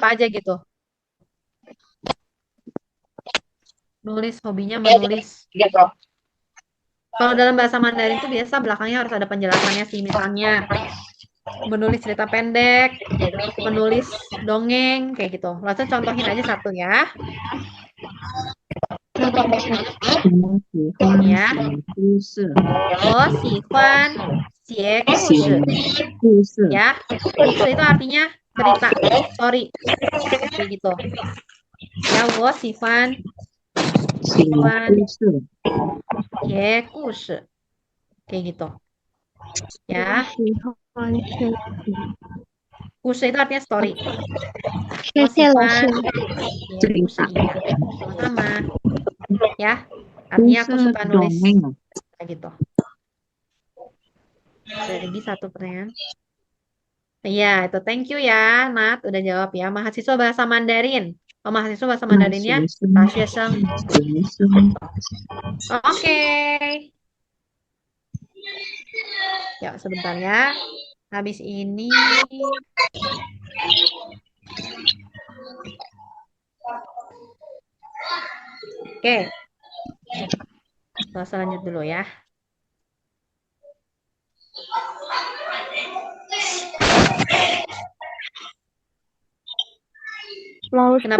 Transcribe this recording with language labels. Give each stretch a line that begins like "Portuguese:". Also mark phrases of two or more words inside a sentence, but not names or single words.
Indonesian: apa aja gitu? Nulis, hobinya menulis. Gitu. Kalau dalam bahasa Mandarin itu biasa belakangnya harus ada penjelasannya sih. Misalnya menulis cerita pendek, menulis dongeng, kayak gitu. Langsung contohin aja satu ya.
Chinese: 我喜欢呀写故事我喜欢写故事。故事
Indonesian: Ya, kusu itu artinya cerita, story, kayak gitu. Ya,
Chinese: 我喜欢写故事写故事,
Indonesian: kayak gitu. Ya, kusu itu artinya story.
Chinese: 我喜欢写故事,
Indonesian: iya. Sama-sama. Ya, artinya aku
Chinese: 故事
Indonesian: suka nulis, dongeng kayak gitu. Jadi satu pertanyaan. Iya, itu
English: thank you
Indonesian: ya, Nat, udah jawab ya. Mahasiswa bahasa Mandarin. Oh, mahasiswa bahasa Mandarinnya,
Chinese: 大学生. 学生
Indonesian: Oke. Ya, sebentar ya. Habis ini. Oke. Kita lanjut dulu ya. Kenapa